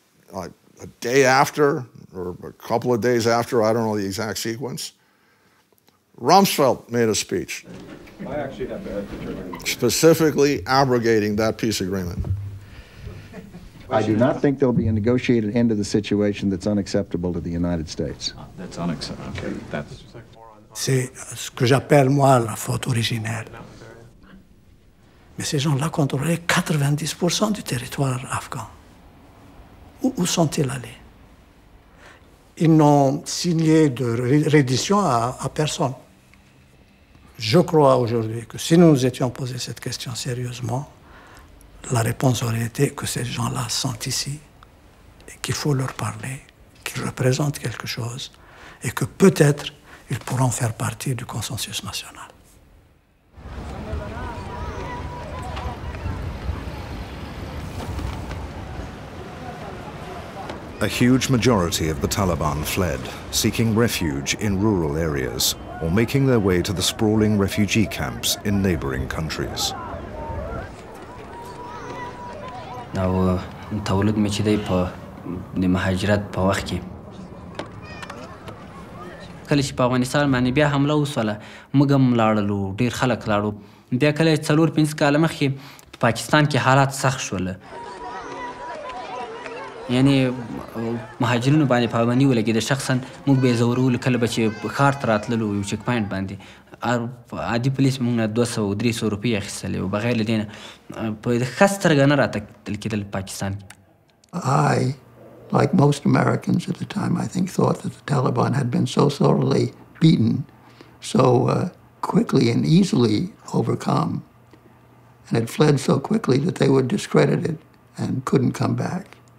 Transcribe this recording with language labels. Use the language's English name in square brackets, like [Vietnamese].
[English] Like a day after, or a couple of days after, I don't know the exact sequence, Rumsfeld made a speech specifically abrogating that peace agreement. I do not think there'll be a negotiated end to the situation that's unacceptable to the United States. That's unacceptable. Okay, that's... [French] C'est ce que j'appelle, moi, la faute originelle. Mais ces gens-là contrôlaient 90% du territoire afghan. Où sont-ils allés? Ils n'ont signé de reddition à personne. Je crois aujourd'hui que si nous nous étions posé cette question sérieusement, la réponse aurait été que ces gens-là sont ici et qu'il faut leur parler, qu'ils représentent quelque chose et que peut-être ils pourront faire partie du consensus national. [English] A huge majority of the Taliban fled, seeking refuge in rural areas or making their way to the sprawling refugee camps in neighboring countries. Now, [Pashto] تولد مې چې دی په د مهاجرت په وخت کې کله چې په افغانستان باندې بیا حمله وسوله موږ هم لاړلو ډېر خلک لاړو بیا کله 4-5 کاله مخکې په پاکستان کې حالات سخت شول یعنی مهاجرینو باندې پابندي ولګېده شخصا موږ به یې ځورولو کله به چې ښار ته راتللو یو چک پاینټ باندې عادي پولیس موږ نه 200-300 روپۍ اخیستلې او بغیر له دې نه په ښه سترګه نه راته کتل کېدل پاکستان کې. [English] I, like most Americans at the time, I think, thought that the Taliban had been so thoroughly beaten, so quickly and easily overcome, and had fled so quickly that they were discredited and couldn't come back.